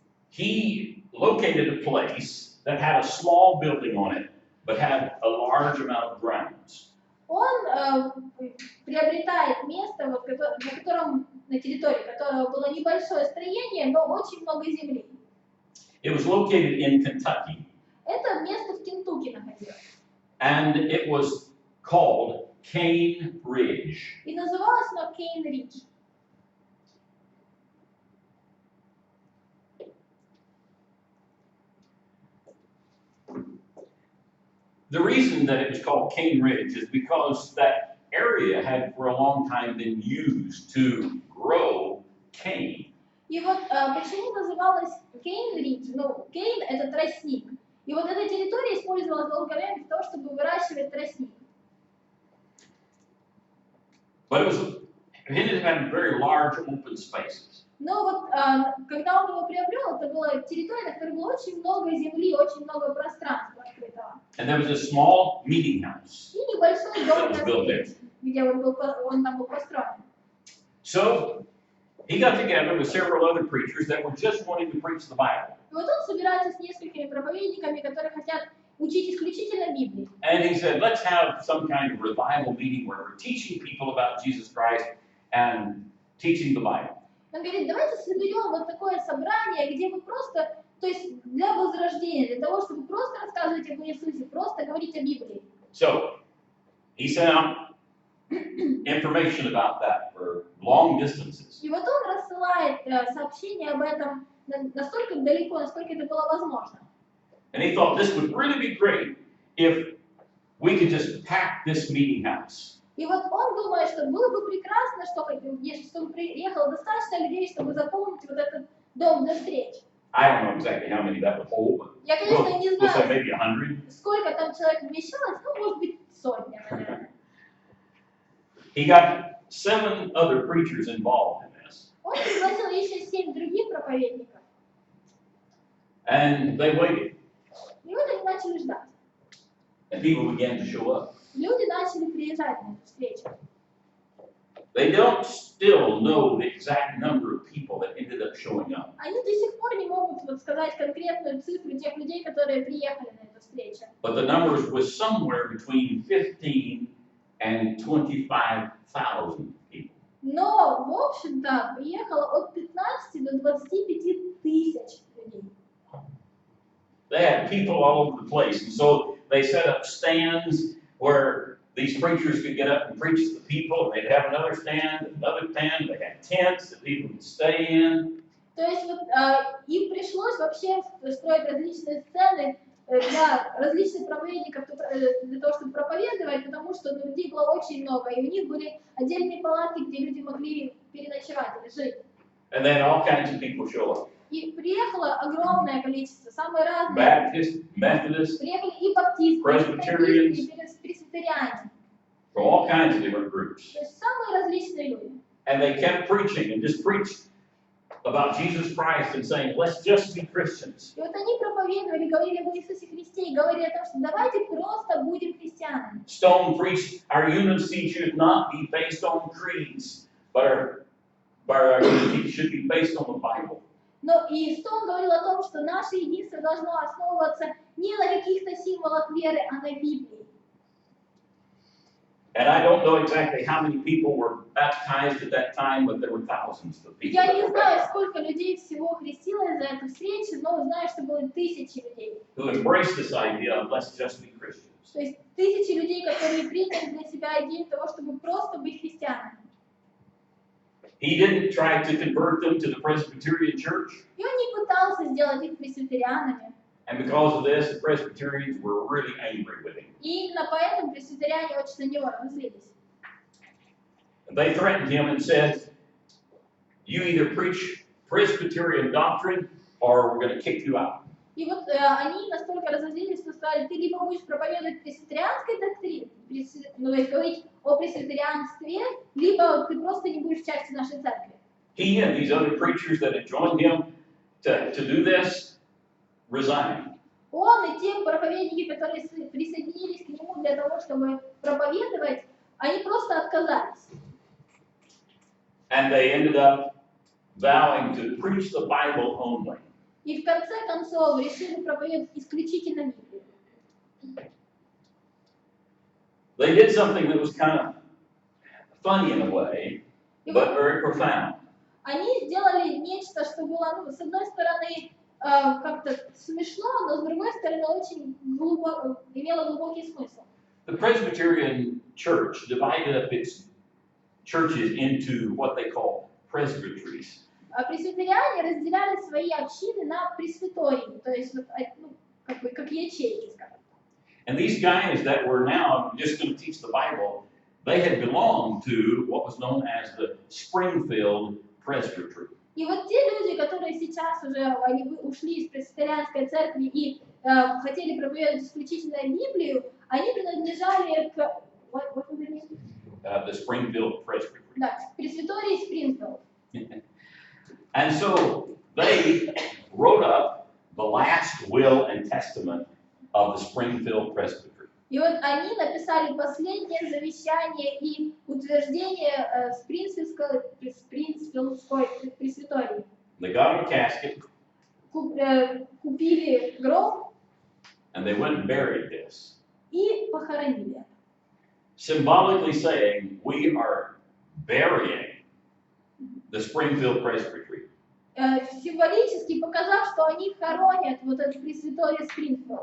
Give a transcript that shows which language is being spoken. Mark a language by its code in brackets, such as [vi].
[en] he located a place that had a small building on it, but had a large amount of grounds. [ru] он приобретает место, вот, на территории которого было небольшое строение, но очень много земли. [en] It was located in Kentucky, [ru] Это место в Кентукки находилось. [en] and it was called Cane Ridge. [ru] И называлось оно Кейн-Ридж. [en] The reason that it was called Cane Ridge is because that area had for a long time been used to grow cane. [ru] И вот почему называлось Кейн-Ридж? Ну, Кейн — это тростник. И вот эта территория использовалась долгое время для того, чтобы выращивать тростник. [en] But it ended up having very large open spaces. [ru] Но вот когда он его приобрел, это была территория, на которой было очень много земли, очень много пространства открытого. [en] And there was a small meeting house. [ru] И небольшой дом для встреч, где он там был построен. [en] So he got together with several other preachers that were just wanting to preach the Bible. [ru] И вот он собирается с несколькими проповедниками, которые хотят учить исключительно Библии. [en] And he said, let's have some kind of revival meeting where we're teaching people about Jesus Christ and teaching the Bible. [ru] Он говорит, давайте соберем вот такое собрание, где вы просто, то есть для возрождения, для того, чтобы просто рассказывать об Иисусе, просто говорить о Библии. [en] So he sent out information about that for long distances. [ru] И вот он рассылает сообщения об этом настолько далеко, насколько это было возможно. [en] And he thought this would really be great if we could just pack this meeting house. [ru] И вот он думает, что было бы прекрасно, чтобы приехало достаточно людей, чтобы заполнить вот этот дом для встреч. [en] I don't know exactly how many that would hold, but [ru] Я, конечно, не [en] we'll say [ru] знаю, [en] maybe 100. [ru] сколько там человек вмещалось, ну, может быть, сотня, наверное. [en] He got 7 other preachers involved in this. [ru] Он пригласил еще 7 других проповедников. [en] And they waited. [ru] И вот они начали ждать. [en] And people began to show up. [ru] Люди начали приезжать на эту встречу. [en] They don't still know the exact number of people that ended up showing up. [ru] Они до сих пор не могут вот сказать конкретную цифру тех людей, которые приехали на эту встречу. [en] But the numbers was somewhere between 15 and 25,000 people. [ru] Но, в общем-то, приехало от 15 до 25 тысяч людей. [en] They had people all over the place, and so they set up stands where these preachers could get up and preach to the people, and they'd have another stand, they had tents that people could stay in. [ru] То есть вот им пришлось вообще строить различные сцены, для различных проповедников, для того, чтобы проповедовать, потому что людей было очень много, и у них были отдельные палатки, где люди могли переночевать или жить. [en] And then all kinds of people show up. [ru] И приехало огромное количество, самые разные. [en] Baptists, Methodists, [ru] Приехали и баптисты, [en] Presbyterians. [ru] и пресвитериане. [en] from all kinds of different groups. [ru] То есть самые различные люди. [en] And they kept preaching and just preached about Jesus Christ and saying, let's just be Christians. [ru] И вот они проповедовали, говорили об Иисусе Христе и говорили о том, что давайте просто будем христианами. [en] Stone preached, our unity should not be based on creeds, but our unity should be based on the Bible. [ru] Но и Стоун говорил о том, что наше единство должно основываться не на каких-то символах веры, а на Библии. [en] And I don't know exactly how many people were baptized at that time, but there were thousands of people. [ru] Я не знаю, сколько людей всего хрестилось за эту встречу, но знаю, что было тысячи людей. [en] Who embraced this idea of let's just be Christians. [ru] То есть тысячи людей, которые приняли для себя идею того, чтобы просто быть христианами. [en] He didn't try to convert them to the Presbyterian church. [ru] И он не пытался сделать их пресвитерианами. [en] And because of this, the Presbyterians were really angry with him. [ru] И именно поэтому пресвитериане очень на него разозлились. [en] They threatened him and said, you either preach Presbyterian doctrine or we're going to kick you out. [ru] И вот они настолько разозлились, что сказали, ты либо будешь проповедовать пресвитерианской доктрине, ну, то есть говорить о пресвитерианстве, либо ты просто не будешь частью нашей церкви. [en] He and these other preachers that had joined him to do this resigned. [ru] Он и те проповедники, которые присоединились к нему для того, чтобы проповедовать, они просто отказались. [en] And they ended up vowing to preach the Bible only. [ru] И в конце концов решили проповедовать исключительно Библию. [en] They did something that was kind of funny in a way, but very profound. [ru] Они сделали нечто, что было, ну, с одной стороны, как-то смешно, но с другой стороны очень имело глубокий смысл. [en] The Presbyterian Church divided up its churches into what they call presbyteries. [ru] Пресвитериане разделяли свои общины на пресвитории, то есть вот, ну, как ячейки, скажем. [en] And these guys that were now just going to teach the Bible, they had belonged to what was known as the Springfield Presbytery. [ru] И вот те люди, которые сейчас уже они ушли из пресвитерианской церкви и хотели проповедовать исключительно Библию, они принадлежали к [en] The Springfield Presbytery. [ru] да, пресвитории Спрингфилд. [en] And so they wrote up the last will and testament of the Springfield Presbytery. [ru] И вот они написали последнее завещание и утверждение Спрингфилдской пресвитории. [en] They got a casket [ru] Купили гроб [en] and they went and buried this, [ru] и похоронили. [en] symbolically saying we are burying the Springfield Presbytery. [ru] Символически показав, что они хоронят вот эту пресвиторию Спрингфилд.